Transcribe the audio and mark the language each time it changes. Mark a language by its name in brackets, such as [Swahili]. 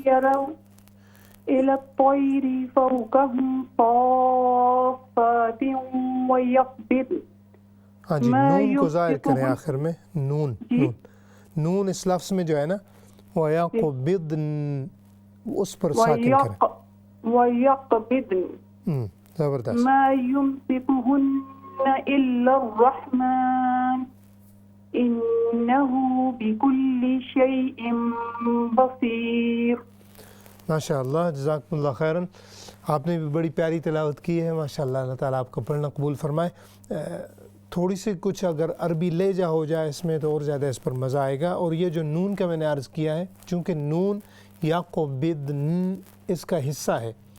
[Arabic] يَرَوْا إِلَى الطَّيْرِ فَوْقَهُمْ صَافَّاتٍ وَيَقْبِضْنَ [Urdu] ہاں جی، [Arabic] ما [Urdu] نون کو ظاہر کریں [Arabic] يمسكهن [Urdu] آخر میں، نون جی نون نون اس لفظ میں جو ہے نا وَيَقْبِضْن، اس پر ساکن کریں۔ [Arabic] وَيَقْبِضْنَ [Urdu] زبردست۔ [Arabic] ما يمسكهن إلا الرحمن إنه بكل شيء بصير۔ [Urdu] ماشاء اللہ، جزاکم اللہ خیراً۔ آپ نے بھی بڑی پیاری تلاوت کی ہے ماشاء اللہ، اللہ تعالیٰ آپ کا پڑھنا قبول فرمائے۔ تھوڑی سی کچھ اگر عربی لہجہ ہو جائے اس میں تو اور زیادہ اس پر مزہ آئے گا۔ اور یہ جو نون کا میں نے عرض کیا ہے، چونکہ نون یقبضن اس کا حصہ ہے،